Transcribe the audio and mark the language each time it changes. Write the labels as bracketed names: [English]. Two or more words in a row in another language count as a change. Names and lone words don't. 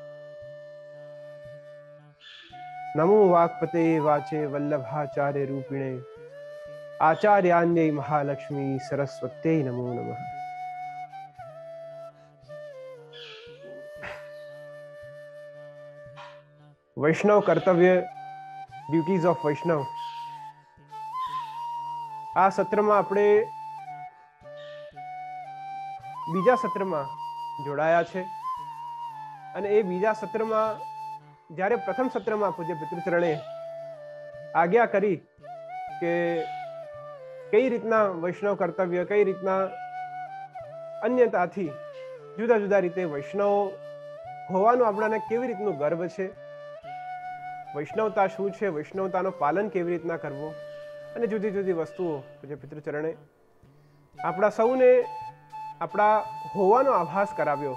[Sanskrit] नमो वाक्पते वाचे वल्लभाचार्य रूपिणे आचार्यान्यै महालक्ष्मी सरस्वत्यै नमो नमः। [Gujarati] વૈષ્ણવ કર્તવ્ય, [English] Duties of [Gujarati] વૈષ્ણવ, આ સત્રમાં આપણે બીજા સત્રમાં જોડાયા છે અને એ બીજા સત્રમાં જ્યારે પ્રથમ સત્રમાં પૂજ્ય પિતૃચરણે આજ્ઞા કરી કે કઈ રીતના વૈષ્ણવ કર્તવ્ય, કઈ રીતના અન્યતાથી જુદા જુદા રીતે વૈષ્ણવ હોવાનું આપણાને કેવી રીતનું ગર્વ છે, વૈષ્ણવતા શું છે, વૈષ્ણવતાનું પાલન કેવી રીતના કરવું અને જુદી જુદી વસ્તુઓ પૂજ્ય પિતૃચરણે આપણા સૌને આપણા હોવાનો આભાસ કરાવ્યો.